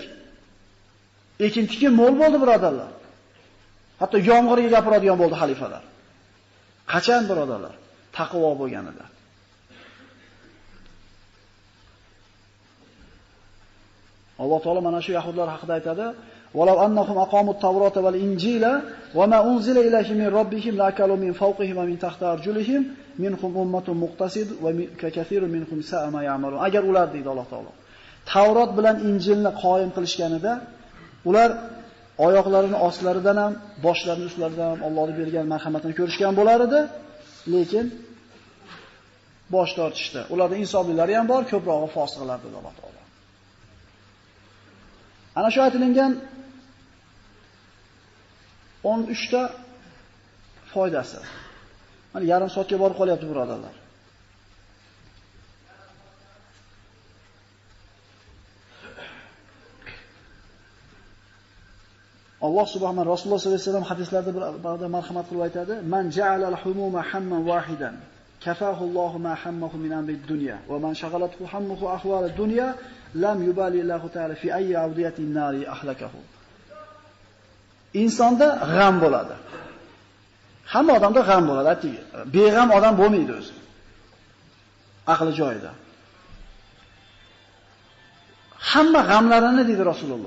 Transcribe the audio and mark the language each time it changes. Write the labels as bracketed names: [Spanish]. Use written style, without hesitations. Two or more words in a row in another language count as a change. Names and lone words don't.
[Uzbek] Ekin-tikin mo'l bo'ldi, birodarlar. Hatto yomg'irga gapiradigan bo'ldi xalifalar. Qachon, birodarlar? Taqvo bo'lganida. Alloh taolo mana shu yahudlar haqida aytadi: [Arabic] "ولو أنهم أقاموا التوراة والإنجيل وما أنزل إليهم من ربهم لأكلوا من فوقهم ومن تحت أرجلهم منهم أمة مقتصدة وكثير منهم ساء ما يعملون." [Uzbek] Agar ular deydi Alloh taolo Tavrot bilan Injilni qoyim qilishganida, ular oyoqlarini ostlaridan ham, boshlarini ustlaridan ham Allohning bergan marhamatini ko'rishgan bo'lar edi, lekin bosh tortishdi. Ularda insonlilari ham bor, ko'prog'i fosiqlar dedi Alloh taolo. Ana shu aytilgan 13 ta foydasi. Mana yarim soatga borib qolyapti, birodarlar. Alloh subhanahu Rasululloh [Arabic] صلى الله عليه وسلم [Uzbek] hadislarda bir marhamat qilib aytadi: [Arabic] "من جعل الهموم هما واحدا كفاه الله ما همه من أمر دنيا ومن شغلته همه أحوال الدنيا لم يبال الله تعالى في أي أودية النار أهلكه." [Uzbek] Insonda g'am bo'ladi. Hamma odamda g'am bo'ladi, ayting. Beg'am odam bo'lmaydi o'zi. Aqli joyida. Hamma g'amlarini dedi Rasululloh.